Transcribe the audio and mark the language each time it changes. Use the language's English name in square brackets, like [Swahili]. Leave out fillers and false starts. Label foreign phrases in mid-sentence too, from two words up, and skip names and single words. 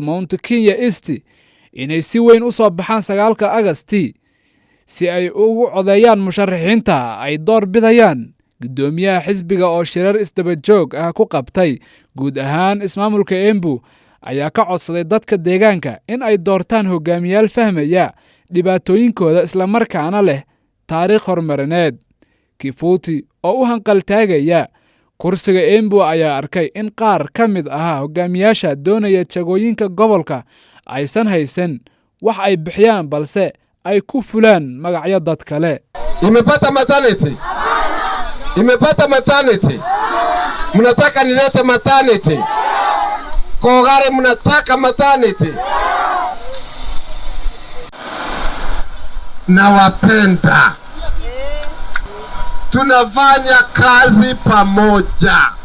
[Somali] Mount Kenya East inay si weyn u soo baxaan 9 Agasti si ay ugu codeeyaan musharaxiinta ay door bidayaan gudoomiyaha xisbiga oo shirar isdaba joog ah ku qabtay guud ahaan ismaamulka Embu ayaa ka codsaday dadka deegaanka in ay doortaan hogaamiyaal fahmaya dhibaatooyinkooda isla markaana leh taariikh horumarineed. Kifuti oo u hanqal taagaya kursiga Embu ayaa arkay in qaar ka mid ah hogaamiyaasha doonaya jagooyinka gobolka aysan haysan wax ay bixiyaan balse ay ku fulaan magacyo dad kale. [Swahili] Imepata maternity. Mnataka nilete maternity. Kogare mnataka maternity. Nawapenda. Tunafanya kazi pamoja.